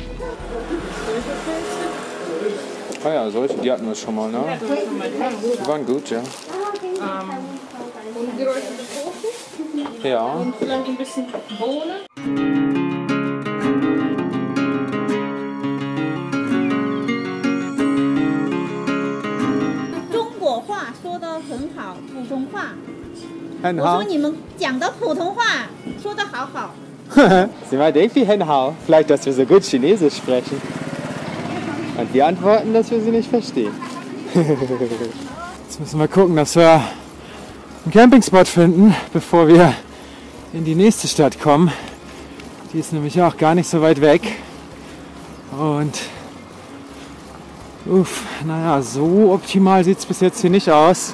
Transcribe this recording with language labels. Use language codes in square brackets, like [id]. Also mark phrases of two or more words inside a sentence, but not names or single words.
[de] Ah ja, solche, die hatten wir schon mal, ne? Die waren gut, ja. Und geräucherte Tofu Ja. und vielleicht ein bisschen Bohnen. [zh] 中国话说得很好，普通话。很我说你们讲的普通话说得好好。 [de] Sie meint irgendwie Henhao. Vielleicht, dass wir so gut Chinesisch sprechen. Und die antworten, dass wir sie nicht verstehen. Jetzt müssen wir gucken, dass wir einen Campingspot finden, bevor wir in die nächste Stadt kommen. Die ist nämlich auch gar nicht so weit weg. Und naja, so optimal sieht es bis jetzt hier nicht aus.